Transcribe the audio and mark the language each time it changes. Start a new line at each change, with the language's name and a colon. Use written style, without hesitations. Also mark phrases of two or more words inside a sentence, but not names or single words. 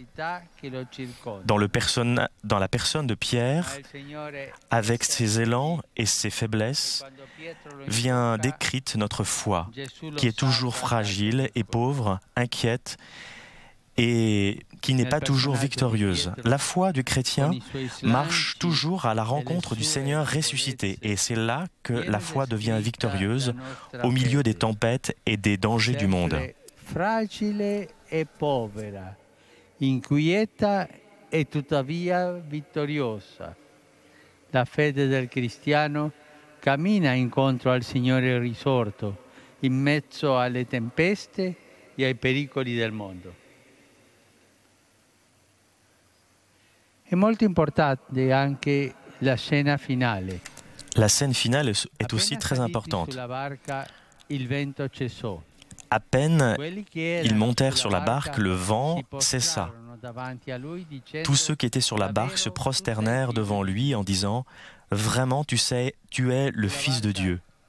French: Dans la personne de Pierre, avec ses élans et ses faiblesses, vient décrite notre foi, qui est toujours fragile et pauvre, inquiète, et qui n'est pas toujours victorieuse. La foi du chrétien marche toujours à la rencontre du Seigneur ressuscité, et c'est là que la foi devient victorieuse au milieu des tempêtes et des dangers du monde.
Italian: Fragile e povera, inquieta e tuttavia vittoriosa. La fede del cristiano cammina incontro al Signore risorto, in mezzo alle tempeste e ai pericoli del mondo. È molto importante anche la scena finale.
French: La scène finale est aussi très importante. À peine ils montèrent sur la barque, le vent cessa. Tous ceux qui étaient sur la barque se prosternèrent devant lui en disant « Vraiment, tu sais, tu es le Fils de Dieu ».